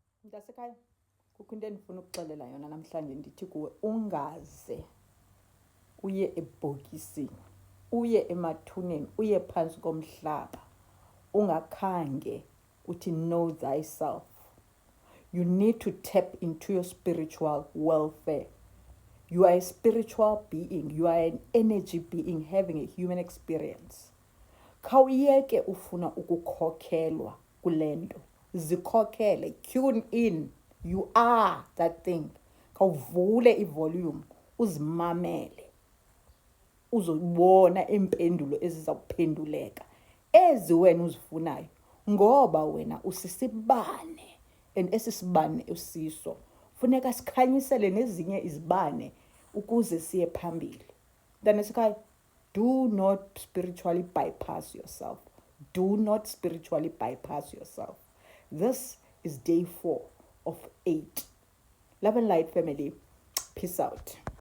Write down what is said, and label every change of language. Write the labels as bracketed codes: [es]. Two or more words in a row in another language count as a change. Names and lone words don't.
[xh] Mntasekhaya, kukho into endifuna ukuxelela yona namhlanje. Ndithi kuwe ungaze uye ebhokisini, uye emathuneni, uye phantsi komhlaba ungakhange uthi [en] know thyself. You need to tap into your spiritual welfare. You are a spiritual being. You are an energy being having a human experience. [xh] Khawuyeke ufuna ukukhokhelwa kule nto. Zikhokhele. [en] Tune in. You are that thing. [xh] Khawuvule ivolume. Uzimamele. Uzobona impendulo ezizawuphenduleka. Ezi wena uzifunayo. Ngoba wena usisibane. And esisibane usiso. Funeka sikhanyisele nezinye izibane ukuze siye phambili. Mntasekhaya, [en] do not spiritually bypass yourself. Do not spiritually bypass yourself. This is day 4 of 8. Love and light, family. Peace out.